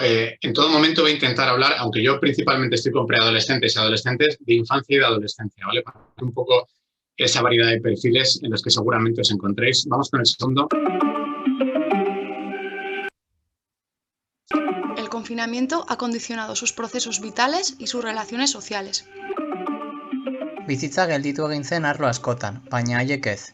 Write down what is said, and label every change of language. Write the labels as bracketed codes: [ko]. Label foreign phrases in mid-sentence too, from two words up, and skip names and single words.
[es] En todo momento voy a intentar hablar, aunque yo principalmente estoy con preadolescentes y adolescentes, de infancia y de adolescencia, ¿vale? Para ver un poco esa variedad de perfiles en los que seguramente os encontréis. Vamos con el segundo. El confinamiento ha condicionado sus procesos vitales y sus relaciones sociales. [eu] Bizitza gelditu egin zen arlo askotan, baina haiek ez.